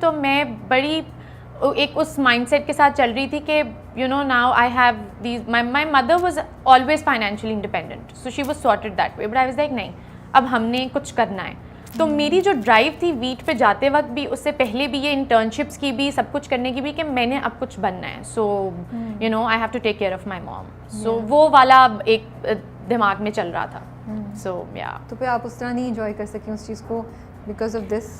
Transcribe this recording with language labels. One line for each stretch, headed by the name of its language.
Hindi: तो मैं बड़ी एक उस mindset के साथ चल रही थी कि
English: you know now I have these. My mother was always financially independent, so she was sorted that way. But I was like
Hindi: नहीं, अब हमने कुछ करना है. तो मेरी जो ड्राइव थी वीट पे जाते वक्त भी, उससे पहले भी, ये इंटर्नशिप्स की भी, सब कुछ करने की भी, कि मैंने अब कुछ बनना है.
English: So you know I have to take care of my mom.
Hindi: सो वो वाला एक दिमाग में चल रहा था. सो या तो फिर आप उस तरह नहीं एंजॉय कर सकी उस चीज़ को
English: Because of this.